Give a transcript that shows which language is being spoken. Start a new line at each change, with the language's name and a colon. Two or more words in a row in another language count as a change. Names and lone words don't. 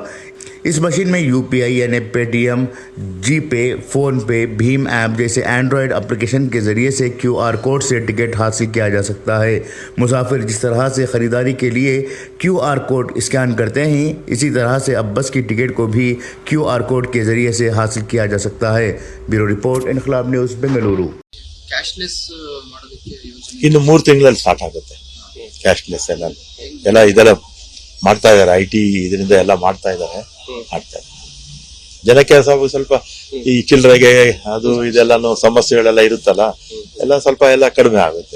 Hindi: इस मशीन में यूपीआई यानी पेटीएम, जीपे, फ़ोनपे, भीम ऐप जैसे एंड्रॉयड एप्लीकेशन के ज़रिए से QR कोड से टिकट हासिल किया जा सकता है। मुसाफिर जिस तरह से ख़रीदारी के लिए QR कोड स्कैन करते हैं, इसी तरह से अब बस की टिकट को भी QR कोड के ज़रिए से हासिल किया जा सकता है। ब्यूरो रिपोर्ट, इनकलाब न्यूज़, बेंगलुरु।
Kannada: ಕ್ಯಾಶ್ಲೆಸ್ ಮಾಡೋದಕ್ಕೆ ಯೋಜನೆ ಇನ್ನು 3 ತಿಂಗಳಲ್ಲಿ ಸ್ಟಾರ್ಟ್ ಆಗುತ್ತೆ ಕ್ಯಾಶ್ಲೆಸ್ ಎಲ್ಲ ಇದೆಲ್ಲ ಮಾಡ್ತಾ ಇದ್ದಾರೆ. IT ಇದರಿಂದ ಎಲ್ಲ ಮಾಡ್ತಾ ಇದ್ದಾರೆ. ಜನಕ್ಕೆ ಸ್ವಲ್ಪ ಈ ಚಿಲ್ಲರೆಗೆ ಅದು ಇದೆಲ್ಲಾನು ಸಮಸ್ಯೆಗಳೆಲ್ಲ ಇರುತ್ತಲ್ಲ, ಎಲ್ಲ ಸ್ವಲ್ಪ ಎಲ್ಲ ಕಡಿಮೆ ಆಗುತ್ತೆ.